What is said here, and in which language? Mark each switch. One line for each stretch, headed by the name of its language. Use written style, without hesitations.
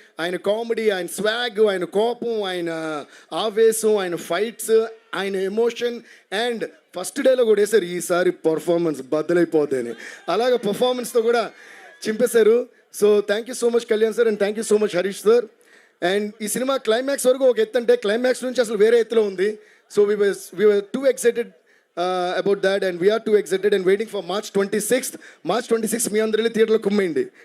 Telugu: ఆయన కామెడీ, ఆయన స్వాగ్, ఆయన కోపం, ఆయన ఆవేశం, ఆయన ఫైట్స్, ఆయన ఎమోషన్. అండ్ ఫస్ట్ డేలో కూడా వేశారు ఈసారి పర్ఫార్మెన్స్ బద్దలైపోద్దని. అలాగే పర్ఫార్మెన్స్తో కూడా చింపేశారు.
English: So thank you so much Kalyan sir and thank you so much Harish sir.
Telugu: And ఈ సినిమా క్లైమాక్స్ వరకు ఒక ఎత్తు అంటే క్లైమాక్స్ నుంచి అసలు వేరే ఎత్తులో ఉంది.
English: So we were too excited about that and we are too excited and waiting for March 26th.
Telugu: March 26th మీ అందరూ థియేటర్లో కుమ్మేయండి.